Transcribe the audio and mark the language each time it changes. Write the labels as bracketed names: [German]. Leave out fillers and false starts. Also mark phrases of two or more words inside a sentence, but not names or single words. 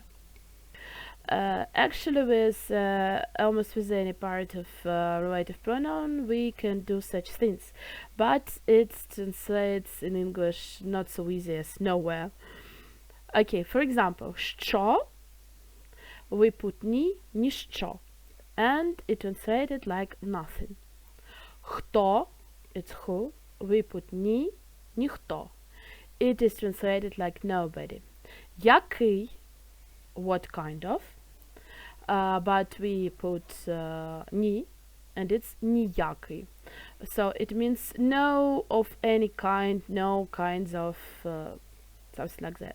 [English] Actually, with almost with any part of relative pronoun, we can do such things, but it translates in English not so easy as nowhere. Okay, for example, що, we put [Ukrainian] ні, ніщо, [English] and it translated like nothing. Хто, it's who, we put [Ukrainian] ні, ніхто. [English] It is translated like nobody. Який, what kind of, but we put ні, and it's ніякий. So it means no of any kind, no kinds of something like that.